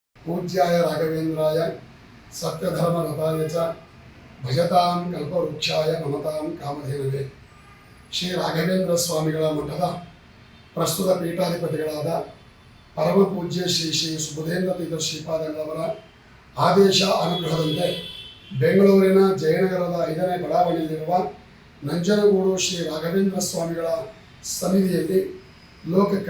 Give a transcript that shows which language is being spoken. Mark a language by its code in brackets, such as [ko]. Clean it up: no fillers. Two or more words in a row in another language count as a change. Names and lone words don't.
[sa] पूज्याय राघवेन्द्राय सत्यधर्मरताय च भजतां कल्पवृक्षाय नमतां कामधेनवे [kn] ಶ್ರೀ ರಾಘವೇಂದ್ರ ಸ್ವಾಮಿಗಳ ಮಠದ ಪ್ರಸ್ತುತ ಪೀಠಾಧಿಪತಿಗಳಾದ ಪರಮ ಪೂಜ್ಯ ಶ್ರೀ ಶ್ರೀ ಸುಬುಧೇಂದ್ರ ತೀರ್ಥ ಶ್ರೀಪಾದಂಗಳವರ ಆದೇಶ ಅನುಗ್ರಹದಂತೆ ಬೆಂಗಳೂರಿನ ಜಯನಗರದ 5ನೇ ಬಡಾವಣೆಯಲ್ಲಿರುವ ನಂಜನಗೂಡು ಶ್ರೀ ರಾಘವೇಂದ್ರ ಸ್ವಾಮಿಗಳ ಸನ್ನಿಧಿಯಲ್ಲಿ ಲೋಕ